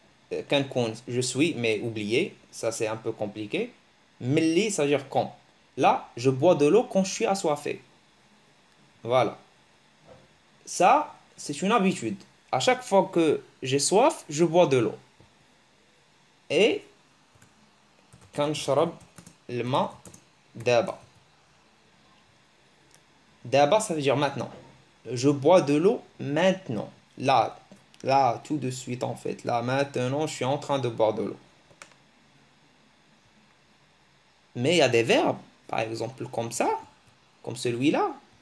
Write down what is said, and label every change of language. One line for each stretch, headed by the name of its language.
French: كنكون, je suis, mais oublié. Ça, c'est un peu compliqué. ملي, ça veut dire quand. Là, je bois de l'eau quand je suis assoiffé. Voilà. Ça, c'est une habitude. À chaque fois que j'ai soif, je bois de l'eau.
Arabic: Et كنشرب الماء دابا.
French: Daba, ça veut dire maintenant. Je bois de l'eau maintenant. Là, là, tout de suite en fait. Là, maintenant, je suis en train de boire de l'eau. Mais il y a des verbes, par exemple, comme ça, comme celui-là.